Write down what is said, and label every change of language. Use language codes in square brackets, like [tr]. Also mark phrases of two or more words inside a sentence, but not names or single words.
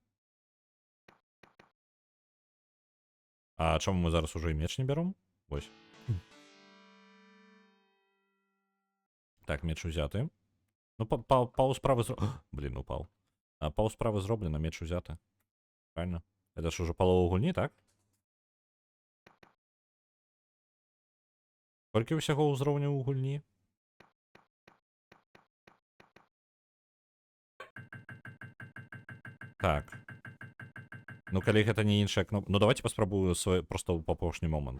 [uk] А чому ми зараз уже і меч не берем? Ось. Так, меч узяти. Ну, пау справи зроблено. Блін, упав. Пау справи зроблено, меч узяти. Правильно? [ru] Это ж уже [be] полову гульні, так? Колькі ўсяго ўзроўняў у гульні? Так. Ну, калі гэта не іншая кнопка... Ну, давайте паспрабую просто ў апошні момант.